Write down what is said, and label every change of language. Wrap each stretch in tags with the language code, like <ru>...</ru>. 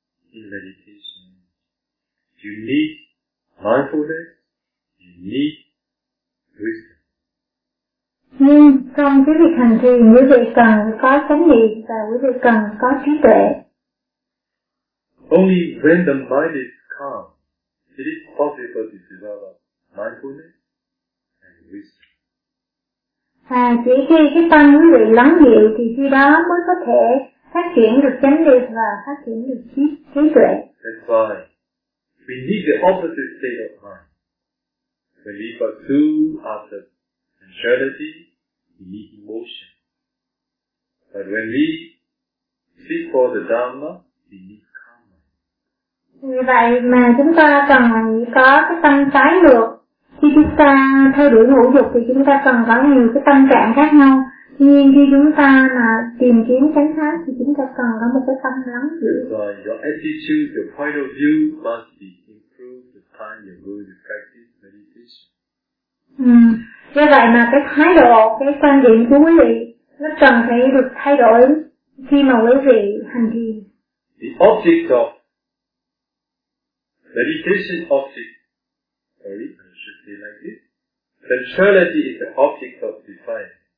<en>In meditation, you need mindfulness, you need wisdom.</en> <vi>Nhưng trong cái việc hành thiền, quý vị cần có chánh niệm và quý vị cần có trí tuệ.</vi> <en>Only when the mind is calm, it is possible to develop mindfulness and wisdom.</en> <vi>Chỉ khi cái tâm quý vị lắng dịu thì khi đó mới có thể phát triển được chánh niệm và phát triển được trí tuệ.</vi> <en>That's why we need the opposite state of mind. When we pursue after sensuality, we need emotion. But when we seek for the Dharma, we need calm mind.</en> <vi>Vì vậy mà chúng ta cần có cái tâm trái ngược. Khi chúng ta theo đuổi ngũ dục thì chúng ta cần có nhiều cái tâm trạng khác nhau. Tuy nhiên khi chúng ta mà tìm kiếm chánh pháp thì chúng ta cần có một cái tâm lắng dịu.</vi> <en>Rồi, your attitude, your point of view must be improved the time you're going to practice meditation.</en> <vi>Do vậy mà cái thái độ, cái quan điểm của quý vị nó cần phải được thay đổi khi mà quý vị hành thiền.</vi> <en>The object of meditation object, sorry, I should say like this, sensuality is the object of desire.</en>